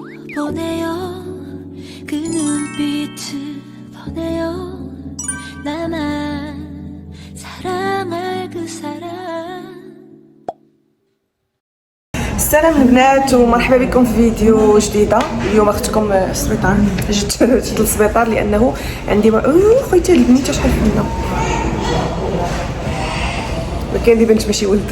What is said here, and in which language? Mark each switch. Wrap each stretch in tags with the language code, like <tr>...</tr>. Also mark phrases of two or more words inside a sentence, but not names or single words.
<ko>보내요 그 눈빛을 보내요 나만 사랑할 그 사람.</ko> <ar>السلام البنات ومرحبا بكم في فيديو جديده. اليوم اختكم السبيطار، جيت للسبيطار لانه عندي خويتي البنيته شحال فينا ما كاين لي بنت ماشي ولد.</ar>